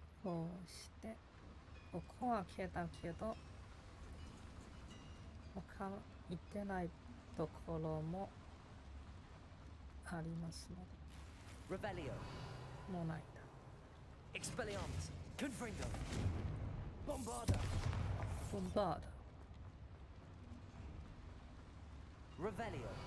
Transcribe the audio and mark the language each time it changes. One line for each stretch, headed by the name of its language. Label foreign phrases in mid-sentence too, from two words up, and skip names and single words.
Japanese: こうしてここは消えたけど他の行ってないところもありますので
English: Revelio.
Japanese: もうないんだ
English: Expelliarmus. Confringo. Bombarda.
Japanese: ボンバード
English: Revelio.